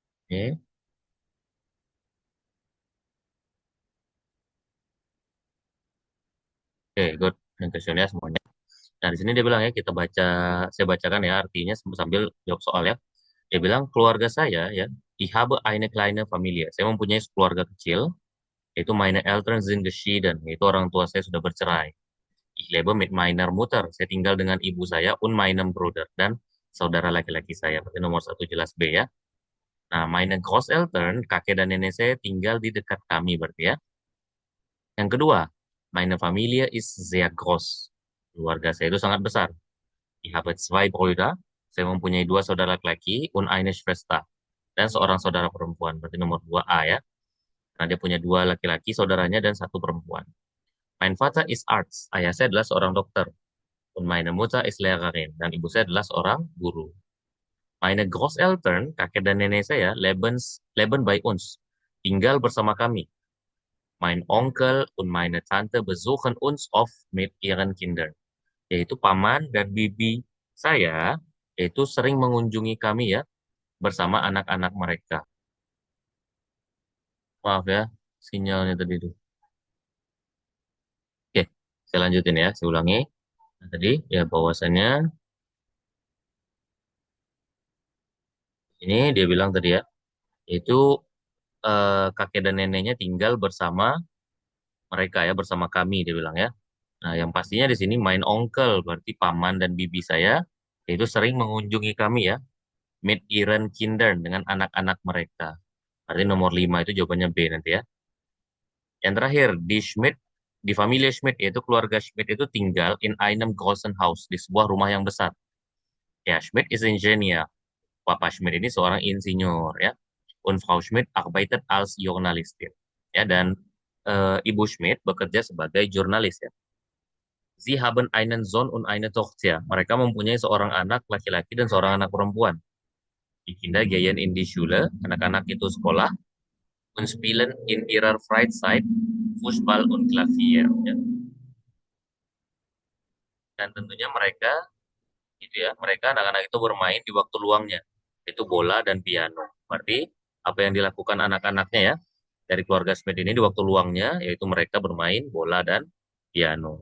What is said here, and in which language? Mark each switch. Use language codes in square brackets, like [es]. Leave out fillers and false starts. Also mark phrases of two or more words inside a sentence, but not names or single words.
[id] Oke, oke, good. Yang ya semuanya. Nah, di sini dia bilang ya, saya bacakan ya artinya sambil jawab soal ya. Dia bilang, keluarga saya ya, [de] ich habe eine kleine Familie. [id] Saya mempunyai keluarga kecil, yaitu [de] meine Eltern sind geschieden, [id] yaitu orang tua saya sudah bercerai. [de] Ich lebe mit meiner Mutter. [id] Saya tinggal dengan ibu saya [de] und meinem Bruder. [id] Dan saudara laki-laki saya. Berarti nomor satu jelas B ya. Nah, [de] meine Großeltern, [id] kakek dan nenek saya tinggal di dekat kami berarti ya. Yang kedua, [de] meine Familie ist sehr groß. [id] Keluarga saya itu sangat besar. [de] Ich habe zwei Brüder. [id] Saya mempunyai dua saudara laki-laki [de] und eine Schwester. [id] Dan seorang saudara perempuan. Berarti nomor 2A ya. Nah, dia punya dua laki-laki saudaranya dan satu perempuan. [de] Mein Vater ist Arzt. [id] Ayah saya adalah seorang dokter. [de] Und meine Mutter ist Lehrerin. [id] Dan ibu saya adalah seorang guru. [de] Meine Großeltern, [id] kakek dan nenek saya, [de] leben bei uns. [id] Tinggal bersama kami. [de] Mein Onkel und meine Tante besuchen uns oft mit ihren Kindern. [id] Yaitu paman dan bibi saya, yaitu sering mengunjungi kami ya, bersama anak-anak mereka. Maaf ya, sinyalnya tadi itu. Oke, saya lanjutin ya, saya ulangi. Nah, tadi ya bahwasannya ini dia bilang tadi ya, yaitu kakek dan neneknya tinggal bersama mereka ya, bersama kami dia bilang ya. Nah, yang pastinya di sini [de] main onkel [id] berarti paman dan bibi saya yaitu sering mengunjungi kami ya, [de] mit ihren Kindern [id] dengan anak-anak mereka. Berarti nomor 5 itu jawabannya B nanti ya. Yang terakhir, di Familie Schmidt yaitu keluarga Schmidt itu tinggal [de] in einem großen Haus, [id] di sebuah rumah yang besar. Ya, [de] Schmidt is Ingenieur. [id] Papa Schmidt ini seorang insinyur ya. [de] Und Frau Schmidt arbeitet als Journalistin. [id] Ya, dan Ibu Schmidt bekerja sebagai jurnalis ya. [de] Sie haben einen Sohn und eine Tochter. [id] Mereka mempunyai seorang anak laki-laki dan seorang anak perempuan. [de] Die Kinder gehen in die Schule, [id] anak-anak itu sekolah, [de] und spielen in ihrer Freizeit Fußball und Klavier. [id] Ya. Dan tentunya mereka, gitu ya, mereka anak-anak itu bermain di waktu luangnya, itu bola dan piano. Berarti apa yang dilakukan anak-anaknya ya dari keluarga Smith ini di waktu luangnya, yaitu mereka bermain bola dan piano.